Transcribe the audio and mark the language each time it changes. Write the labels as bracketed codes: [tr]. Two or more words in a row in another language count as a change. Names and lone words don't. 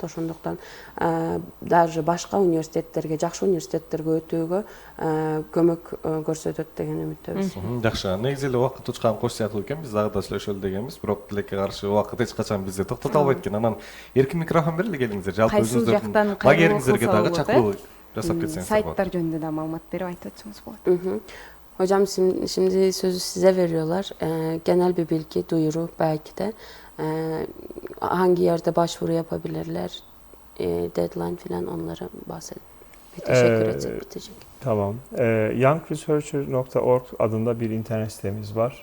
[ky] Ошондуктан даже башка университеттерге, жакшы университеттерге өтүүгө көмөк көрсөтөт деген үмүттөбүз. Жакшы. Негизи эле убакыт учкан кош сыяктуу экен, биз дагы да сүйлөшөлү дегенбиз, бирок тилекке каршы убакыт эч качан бизди токтото албайт экен. Анан эркин микрофон берели, келиңиздер. Жалпы өзүңүздөрдүн лагериңиздерге дагы чакыруу жасап кетсеңиз. Сайттар жөнүндө да маалымат берип айтып өтсөңүз болот. [tr] Hocam şimdi sözü size veriyorlar. Genel bir bilgi, duyuru belki de. Hangi yerde başvuru yapabilirler? Deadline falan onlara bahsedin. Bir teşekkür etsek bitecek. Tamam. Youngresearcher.org adında bir internet sitemiz var.